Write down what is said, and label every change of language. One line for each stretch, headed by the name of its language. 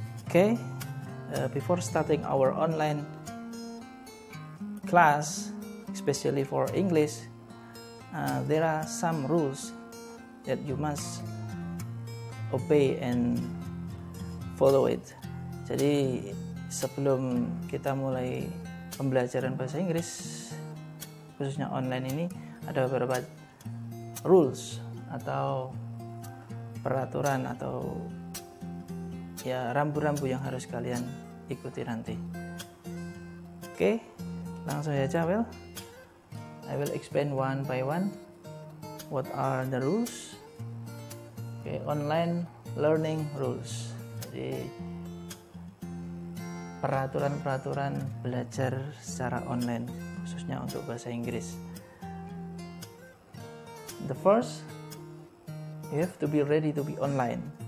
English: Okay, before starting our online class, especially for English, there are some rules that you must obey and follow it.
Indonesian: Jadi sebelum kita mulai pembelajaran bahasa Inggris khususnya online ini, ada beberapa rules atau peraturan atau ya rambu-rambu yang harus kalian ikuti nanti. Oke, langsung saja.
English: I will explain one by one what are the rules. Okay, online learning rules.
Indonesian: Jadi peraturan-peraturan belajar secara online khususnya untuk bahasa Inggris.
English: The first, you have to be ready to be online.